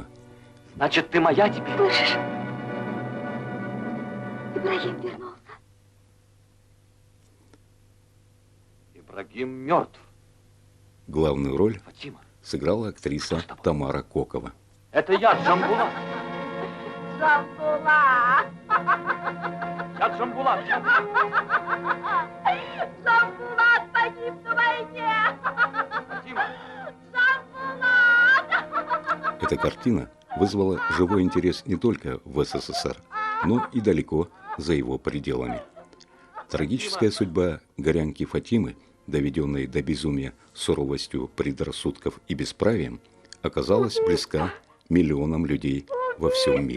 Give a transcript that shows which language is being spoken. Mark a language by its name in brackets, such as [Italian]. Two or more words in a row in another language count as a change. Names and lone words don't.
[Russian] Значит, ты моя теперь? Слышишь? Ибрагим вернулся. Ибрагим мертв. Главную роль Фатима сыграла актриса Тамара Кокова. Это я, Джамбулат. Джамбулат! Я Джамбулат. Джамбулат погиб на войне! Фатима! Джамбулат! Эта картина вызвала живой интерес не только в СССР, но и далеко за его пределами. Трагическая судьба горянки Фатимы, доведенной до безумия суровостью предрассудков и бесправием, оказалась близка миллионам людей во всем мире.